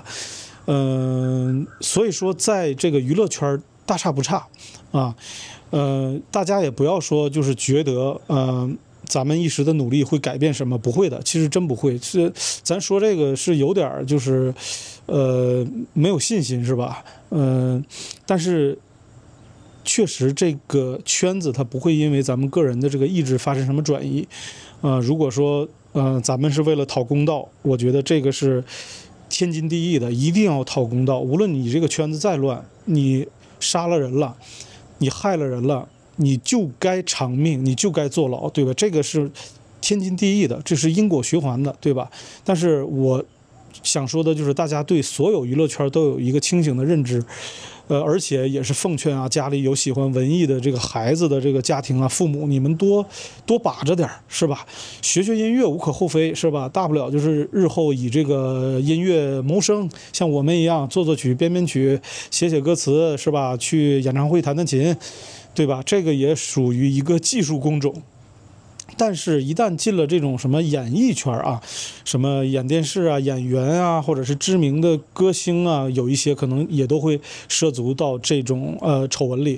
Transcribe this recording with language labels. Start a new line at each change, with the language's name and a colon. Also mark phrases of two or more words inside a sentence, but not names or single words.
Chinese: 所以說在這個娛樂圈大差不差啊。大家也不要說就是覺得咱們一時的努力會改變什麼，不會的，其實真不会。是咱說這個是有點就是沒有信心，是吧？但是確實這個圈子它不會因為咱們個人的這個意志發生什麼轉移。如果說咱們是為了討公道，我覺得這個是天經地義的，一定要討公道。無論你這個圈子再亂，你殺了人了，你害了人了，你就該償命，你就該坐牢，对吧？這個是天經地義的，這是因果循環的，對吧？但是我想說的就是大家对所有娛樂圈都有一個清醒的認知，而且也是奉勸啊，家裡有喜歡文藝的這個孩子的這個家庭啊，父母你們多把着點，是吧？學音樂無可厚非，是吧？大不了就是日後以這個音樂謀生，像我們一樣作曲、編曲、寫歌詞，是吧？去演唱會彈琴，對吧？這個也屬於一個技術工種。但是，一旦進了這種什麼演藝圈啊，什麼演電視啊、演員啊，或者是知名的歌星啊，有一些可能也都會涉足到這種醜聞裡。